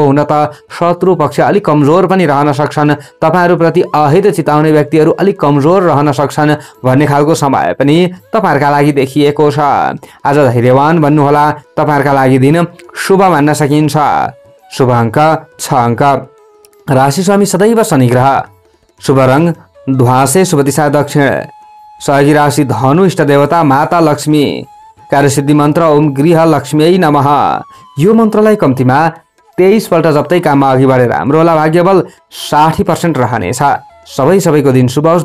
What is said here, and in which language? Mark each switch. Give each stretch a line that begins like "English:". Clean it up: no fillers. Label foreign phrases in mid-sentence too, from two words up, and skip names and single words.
Nepali: हुन त शत्रु पक्ष अलि कमजोर पनि रहन सक्छन्। तपाईहरुप्रति अहित चिताउने व्यक्तिहरू अलि कमजोर रहन सक्छन् भन्ने खालको समय पनि तपाईहरुका लागि देखिएको छ। आज धैर्यवान बन्नुहोला। तपाईहरुका लागि दिन शुभ मान्न सकिन्छ। शुभ अङ्क 6 अङ्क। राशि स्वामी सदैव शनि ग्रह। शुभ रङ धुवासे, शुभ दिशा दक्षिण। सहयोगी राशि धनु, इष्ट देवता माता लक्ष्मी। कार्यसिद्धि मन्त्र
Sanskrit: ओम गृह लक्ष्मीयै नमः।
Nepali: यो मन्त्रलाई कम्तीमा 23 पल्ट जप्तै काममा अघि बढेर राम्रो होला। भाग्यबल 60% रहनेछ। सबैको दिन शुभ होस्।